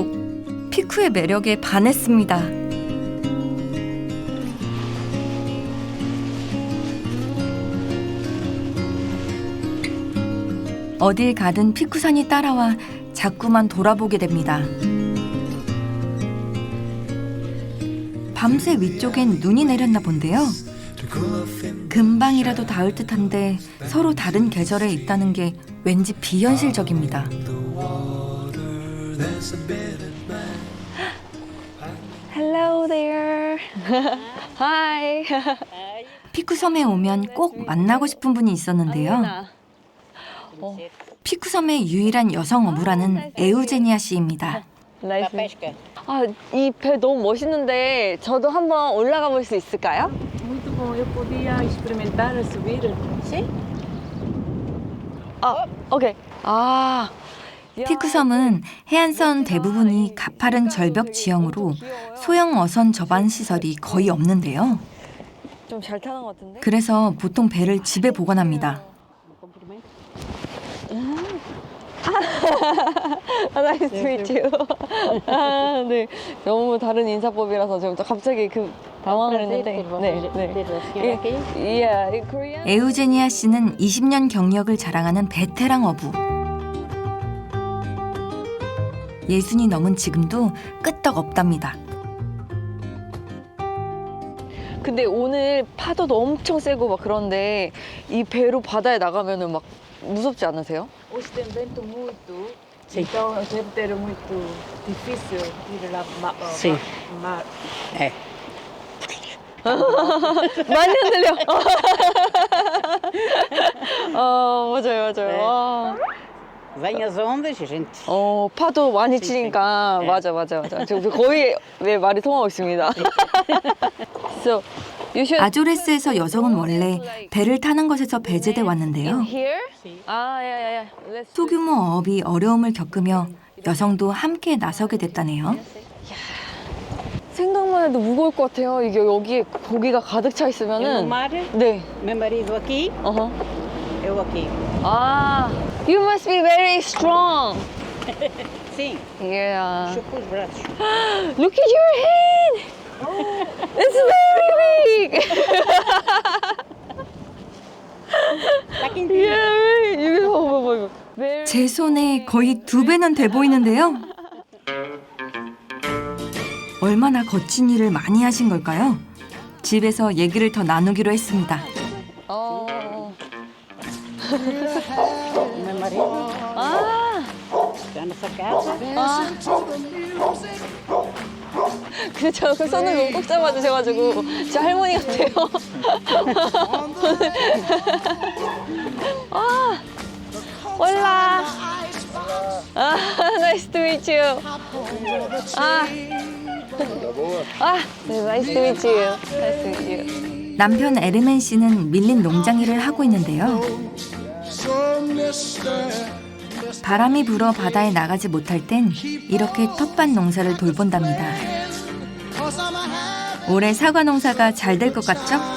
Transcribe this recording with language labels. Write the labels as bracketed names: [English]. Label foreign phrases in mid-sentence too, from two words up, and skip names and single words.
[Korean] 피쿠의 매력에 반했습니다. 어딜 가든 피쿠산이 따라와 자꾸만 돌아보게 됩니다. 밤새 위쪽엔 눈이 내렸나 본데요. 금방이라도 닿을 듯한데 서로 다른 계절에 있다는 게 왠지 비현실적입니다. [English] Hello there. Hi. [Korean] 피쿠섬에 오면 꼭 만나고 싶은 분이 있었는데요. 피쿠섬의 유일한 여성 어부라는 에우제니아 씨입니다. 이 배 너무 멋있는데 저도 한번 올라가 볼 수 있을까요? [Portuguese] Muito bom, eu podia experimentar subir. Sim? [Korean] 오케이. 피쿠섬은 해안선 대부분이 가파른 절벽 지형으로 소형 어선 접안 시설이 거의 없는데요. 좀 잘 타는 것 같은데? 그래서 보통 배를 집에 보관합니다. [English] Nice to meet you. [Korean] 네, 너무 다른 인사법이라서 좀 갑자기 당황을 했는데. Korean. 에우제니아 씨는 20년 경력을 자랑하는 베테랑 어부. 60이 넘은 지금도 끄떡없답니다. 근데 오늘 파도도 엄청 세고 막 그런데 이 배로 바다에 나가면은 막 무섭지 않으세요? [Portuguese] Hoje tem vento muito, então deve ter muito difícil ir lá mar. [Korean] 많이 흔들려. 맞아요. [Portuguese] Vem as ondas, a gente. [Korean] 파도 많이 치니까 맞아. 저 거의 말이 통하고 있습니다. So, 아조레스에서 여성은 원래 배를 타는 것에서 배제돼 왔는데요. 소규모 어업이 어려움을 겪으며 여성도 함께 나서게 됐다네요. 생각만 해도 무거울 것 같아요. 이게 여기에 고기가 가득 차 있으면은. 네. [Portuguese] Meu marido aqui, eu aqui. [English] You must be very strong. [Portuguese] Sim. [English] Yeah. [Portuguese] Chupa os braços. [English] Look at your hand. It's very big. [Korean] 이거 봐. 제 손에 거의 2배는 돼 보이는데요. 얼마나 거친 일을 많이 하신 걸까요? 집에서 얘기를 더 나누기로 했습니다. [Portuguese] Meu marido. Está nessa casa. [Korean] 그쵸, 그 손을 너무 꼭 잡아주셔가지고 진짜 할머니 같아요. 올라. [English] Nice to meet you. Nice to meet you. Nice to meet you. [Korean] 남편 에르멘 씨는 밀린 농장 일을 하고 있는데요. 바람이 불어 바다에 나가지 못할 땐 이렇게 텃밭 농사를 돌본답니다. 올해 사과 농사가 잘 될 것 같죠?